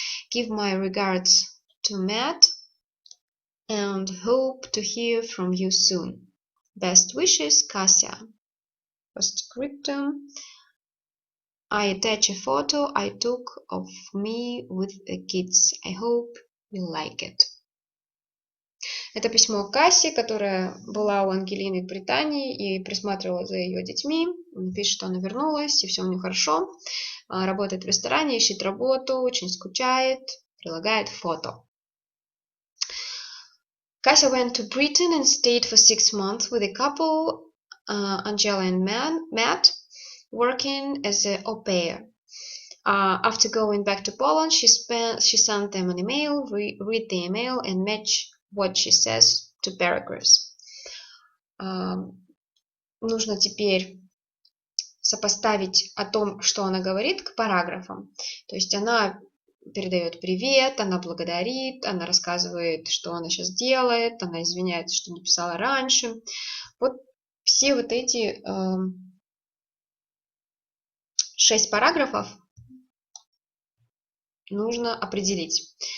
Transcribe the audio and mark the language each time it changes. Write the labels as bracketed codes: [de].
[en] Give my regards to Matt and hope to hear from you soon. Best wishes, Kasia. Postscriptum. I attach a photo I took of me with the kids. I hope you like it. [ru] Это письмо Касси, которая была у Ангелины в Британии и присматривала за ее детьми. Пишет, что она вернулась, и все у нее хорошо. Работает в ресторане, ищет работу, очень скучает, прилагает фото. [en] Kasia went to Britain and stayed for 6 months with a couple, Angela and Matt, working as an au pair. After going back to Poland, she sent them an email, read the email and match what she says to paragraphs. [ru] Нужно теперь сопоставить о том, что она говорит, к параграфам. То есть она передает привет, она благодарит, она рассказывает, что она сейчас делает, она извиняется, что не писала раньше. Вот все вот эти 6 параграфов нужно определить.